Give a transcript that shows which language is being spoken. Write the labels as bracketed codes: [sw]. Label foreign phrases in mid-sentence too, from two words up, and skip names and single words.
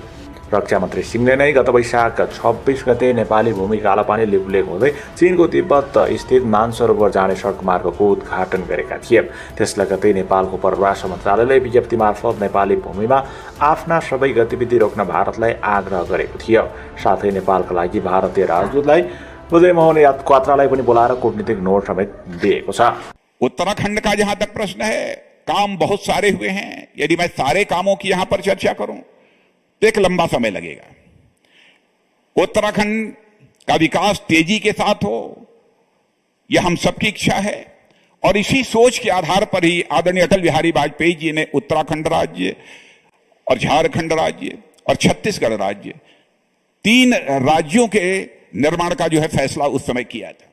[ne] रक्षा मन्त्री सिंहले नै गत वैशाख 26 गते नेपाली भूमि कालापानी लिपुलेख हुँदै चीनको तिब्बत स्थित मानसरोवर जाने सडक मार्गको उद्घाटन गरेका थिए। त्यस लगतै नेपालको परराष्ट्र मन्त्रालयले विज्ञप्ति मार्फत नेपाली भूमिमा आफ्ना सबै गतिविधि रोक्न भारतलाई आग्रह गरेको थियो। साथै नेपालका लागि भारतीय राजदूतलाई विजयमोहन क्वात्रालाई पनि बोलाएर कूटनीतिक नोट समेत दिएको छ। [hi] उत्तराखंड का जहां तक प्रश्न है, काम बहुत सारे हुए हैं। यदि मैं सारे कामों की यहां पर चर्चा करूं तो एक लंबा समय लगेगा। उत्तराखंड का विकास तेजी के साथ हो, यह हम सबकी इच्छा है और इसी सोच के आधार पर ही आदरणीय अटल बिहारी वाजपेयी जी ने उत्तराखंड राज्य और झारखंड राज्य और छत्तीसगढ़ राज्य 3 राज्यों के निर्माण का जो है फैसला उस समय किया था।